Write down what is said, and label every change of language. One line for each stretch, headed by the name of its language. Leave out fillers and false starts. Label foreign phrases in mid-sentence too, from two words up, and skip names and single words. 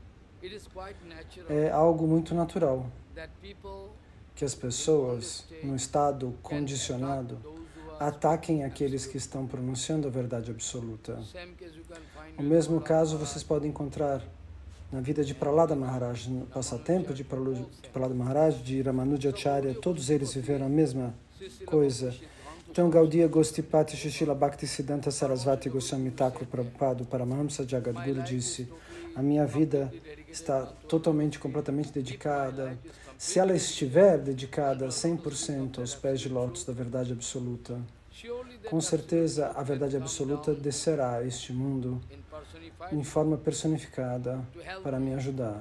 Portuguese: É algo muito natural que as pessoas, num estado condicionado, ataquem aqueles que estão pronunciando a verdade absoluta. O mesmo caso vocês podem encontrar na vida de Prahlada Maharaj, no passatempo de Prahlada Maharaj, de Ramanujacharya, todos eles viveram a mesma coisa. Então, Gaudiya Gostipati Srila Bhakti Siddhanta Sarasvati Goswami Thakur Prabhupada, Paramahamsa Jagadguru, disse: a minha vida está totalmente, completamente dedicada. Se ela estiver dedicada 100% aos pés de lótus da verdade absoluta, com certeza a verdade absoluta descerá a este mundo em forma personificada para me ajudar.